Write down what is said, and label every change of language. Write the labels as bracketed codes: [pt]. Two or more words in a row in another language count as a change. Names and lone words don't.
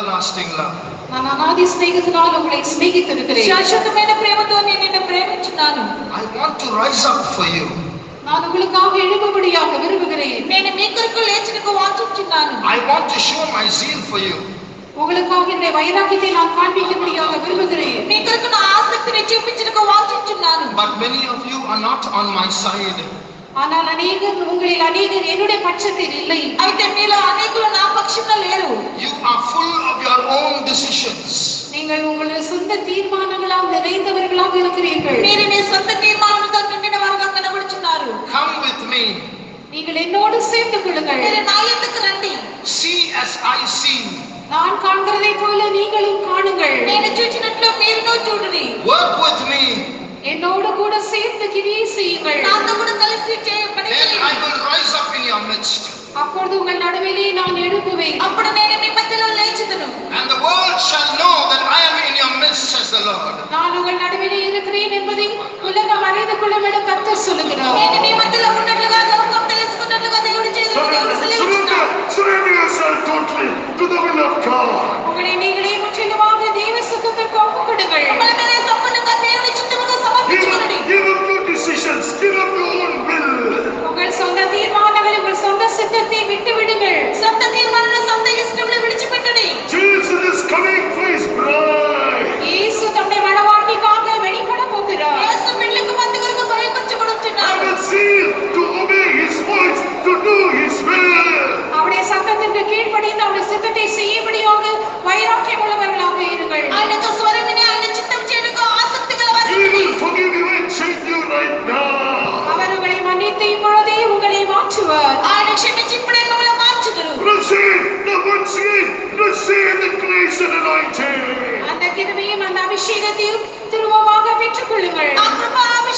[en] everlasting love. [ta] நான் அநாதி ஸ்நேகத்தினால் உங்களை ஸ்நேகித்திருக்கிறேன். [te] శాశ్వతమైన ప్రేమతో నేను నిన్ను ప్రేమించున్నాను. [en] I want to rise up for you. [ta] நான் உங்களுக்காக எழும்படியாக விரும்புகிறேன். [te] నేను మీ కొరకు లేచుటకు వాంఛించున్నాను. [en] I want to show my zeal for you. [ta] உங்களுக்காக இந்த வைராக்கியத்தை நான் காண்பிக்கும்படியாக விரும்புகிறேன். [te] మీ కొరకు నా ఆసక్తిని చూపించుటకు వాంఛించున్నాను. [en] But many of you are not on my side. [ta] ஆனால் உங்களில் அநேகர் என்னுடைய பட்சத்தில் இல்லை. [te] అయితే మీలో అనేకులు నా పక్షంలో లేరు. [en] You are full of your own decisions. [ta] நீங்கள் உங்களுடைய சொந்த தீர்மானங்களால் நிறைந்தவர்களாக இருக்கிறீர்கள். [te] మీరు మీ సొంత తీర్మానాలతో నిండిన వారుగా కనబడుచున్నారు. [en] Come with me. [ta] நீங்கள் என்னோடு சேர்ந்து கொள்ளுங்கள். [te] మీరు నా యొద్దకు రండి. [en] See as I see. [ta] நான் காண்கிறதை போல நீங்களும் காணுங்கள். [te] నేను చూచినట్లు మీరును చూడుడి. [en] Work with me. [ta] என்னோடு கூட சேர்ந்து கிரியை செய்யுங்கள். [te] నాతో కూడా కలిసి పని [en] Then [te] చేయండి. [en] I will rise up in your midst. [ta] அப்பொழுது உங்கள் நடுவிலே நான் எழுப்புவேன். [te] అప్పుడు నేను మీ మధ్యలో లేచుదును. [en] And the world shall know that I am in your midst, says the Lord. [ta] நான் உங்கள் நடுவிலே இருக்கிறேன் என்பதை உலகம் அறிந்து கொள்ளும் என கர்த்தர் சொல்லுகிறார். [te] నేను మీ మధ్యలో ఉన్నట్లుగా లోకం తెలుసుకున్నట్లుగా దేవుడు సెలవిస్తున్నాడు. [en] Surrender yourself totally to the will of God. [ta] உங்களை நீங்களே முற்றிலுமாக தேவ சித்தத்திற்கு ஒப்புக் கொடுங்கள். [te] మిమ్మల్ని మీరే సంపూర్ణంగా దేవుని చిత్తముగా సమర్పించుకోండి. [en] Give up your decisions. Give up your own will. [ta] உங்கள் சொந்த தீர்மானங்களை உங்கள் சொந்த சித்தத்தை விட்டு விடுங்கள். [te] సొంత తీర్మానాలను సొంత ఇష్టములను విడిచిపెట్టండి. [en] Jesus is coming for his bride. [ta] இயேசு தம்முடைய மணவாட்டிக்காக வெளிப்பட போகிறார். [te] యేసు పెళ్లికి మంది కొరకు [en] I [te] బయలుపరచబడుచున్నాడు. [en] will seal to obey his voice, to do his will. [ta] அவருடைய சத்தத்திற்கு கீழ்ப்படிந்து அவருடைய சித்தத்தை செய்யும்படியாக வைராக்கியம் உள்ளவர்களாக இருங்கள். [te] ఆయనతో స్వరం విని ఆయన చిత్తం చేయడానికి ఆసక్తి [en] He [te] గలవారు. [en] will forgive you and change you right now. [ta] அவர் உங்களை மன்னித்து இப்பொழுதே உங்களை மாற்றுவார். [te] ఆయన క్షమించి ఇప్పుడే మిమ్మల్ని మార్చుదురు. [en] Receive the once again. Receive the grace and anointing. [ta] அந்த கிருபையும் அந்த அபிஷேகத்தையும் திரும்பமாக பெற்றுக் கொள்ளுங்கள். [te] ఆ కృప